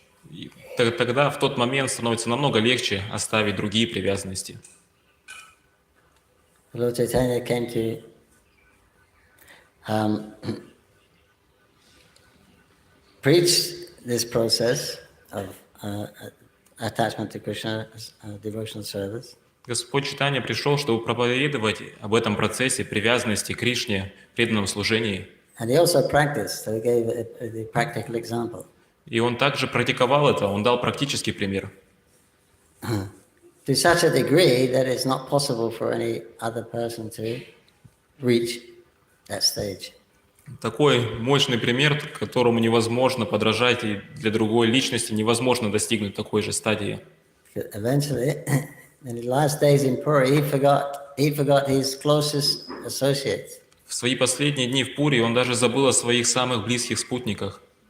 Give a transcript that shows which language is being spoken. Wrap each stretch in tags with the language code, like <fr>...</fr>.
<ru>и тогда в тот момент становится намного легче оставить другие привязанности.</ru> <en>Lord Chaitanya came to preach this process of attachment to Krishna, devotional service.</en> <ru>Господь Чайтанья пришел, чтобы проповедовать об этом процессе привязанности к Кришне, преданном служении.</ru> <en>And he also practiced, so he gave a practical example.</en> <ru>И он также практиковал это, он дал практический пример.</ru> <en>To such a degree that it's not possible for any other person to reach that stage.</en> <ru>Такой мощный пример, которому невозможно подражать, и для другой личности невозможно достигнуть такой же стадии.</ru> <en>Eventually, in his last days in Puri, he forgot his closest associates.</en> <ru>В свои последние дни в Пури он даже забыл о своих самых близких спутниках.</ru>